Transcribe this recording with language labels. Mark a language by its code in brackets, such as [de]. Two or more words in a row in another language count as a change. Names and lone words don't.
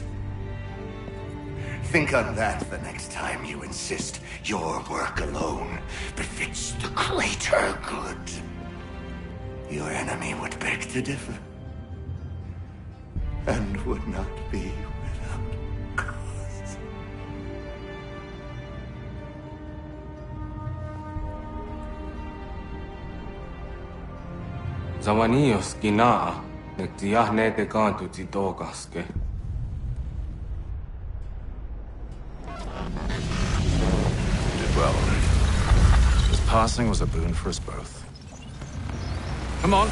[en] Think on that the next time you insist your work alone befits the greater good. Your enemy would beg to differ, and would not be without cause. Zawanios ginaa, nagtiyahne te kantu titogaske. Did well. His passing was a boon for us both. Come on.